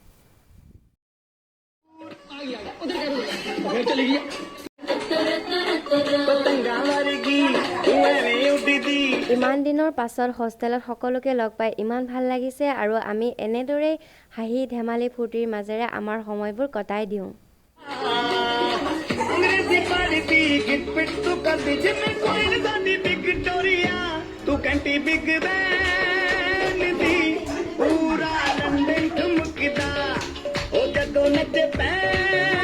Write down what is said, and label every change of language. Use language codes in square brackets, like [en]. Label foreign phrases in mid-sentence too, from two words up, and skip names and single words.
[as] ইমান দিনৰ পাছত হোষ্টেলত সকলোকে লগ পাই ইমান ভাল লাগিছে আৰু আমি এনেদৰেই হাঁহি ধেমালি ফূৰ্তিৰ মাজেৰে আমাৰ সময়বোৰ কটাই দিওঁ [pa] ਤੂੰ ਕੰਟੀ ਬਿਗ ਬੈਨ ਦੀ ਪੂਰਾ ਲੰਦਨ ਠੁਮਕਦਾ ਓ ਜਦੋਂ ਨੱਚ ਪੈਨ